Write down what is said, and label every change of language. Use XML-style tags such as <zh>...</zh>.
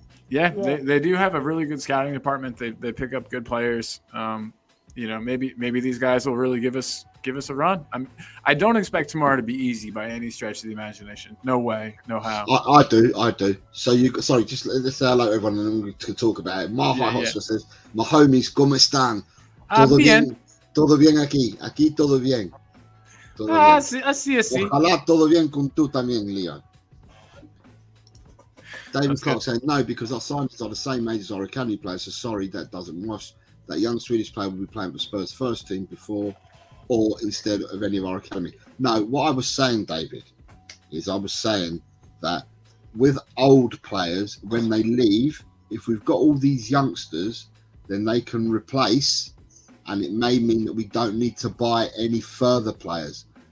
<en>They do have a really good scouting department. They pick up good players. Maybe these guys will really give us a run. I don't expect tomorrow to be easy by any stretch of the imagination. No way, no how. I do. So just let's say hello to everyone and then we can talk about it. Marhai Hotspur says, my homies,</en> <es>¿cómo están? Todo bien. Todo bien aquí. Aquí todo bien. Así. Ojalá todo bien con tú también, Leo.</es> <en>David Clark saying, no, because our signings are the same age as our academy players, so sorry, that doesn't wash. That young Swedish player will be playing for Spurs first team before or instead of any of our academy. No, what I was saying, David, is I was saying that with old players, when they leave, if we've got all these youngsters, then they can replace, and it may mean that we don't need to buy any further players.</en>